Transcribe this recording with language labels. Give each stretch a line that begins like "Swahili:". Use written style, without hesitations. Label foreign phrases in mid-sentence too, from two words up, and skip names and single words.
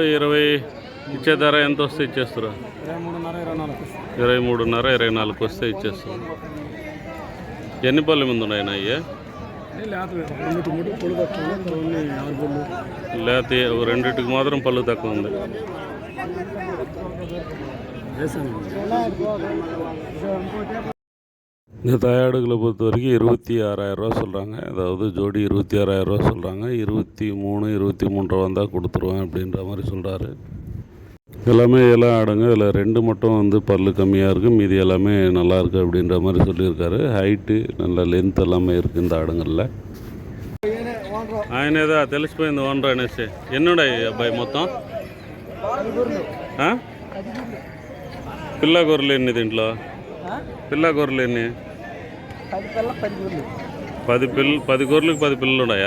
Telugu: 20 ఇచ్చే ధర ఎంత వస్తే ఇచ్చేస్తారు? 23.5 24 వస్తే ఇచ్చేస్తారు. ఎన్ని పళ్ళు ముందు ఉన్నాయన్నా అయ్యా? లేకపోతే రెండింటికి మాత్రం పళ్ళు తక్కువ ఉంది.
Tamil: இந்த தாயாடுகளை பொறுத்த வரைக்கும் 26,000 சொல்கிறாங்க. அதாவது ஜோடி 26,000 சொல்கிறாங்க. 23 23 வந்தால் கொடுத்துருவேன் அப்படின்ற மாதிரி சொல்கிறாரு. எல்லாமே எல்லாம் ஆடுங்க. இதில் 2 மட்டும் வந்து பல்லு கம்மியாக இருக்குது, மீதி எல்லாமே நல்லாயிருக்கு அப்படின்ற மாதிரி சொல்லியிருக்காரு. ஹைட்டு நல்ல லென்த் எல்லாமே இருக்குது இந்த ఆడుங்களில்.
Telugu: ఆయనేదా తెలిసిపోయింది ఓనర్ అనేసి. ఎన్నున్నాయి అబ్బాయి మొత్తం? పిల్ల గొర్రెలు ఎన్ని దీంట్లో? పిల్ల గొర్రెలు ఎన్ని? 10 గొర్రెలకు 10 పిల్లలు ఉన్నాయా?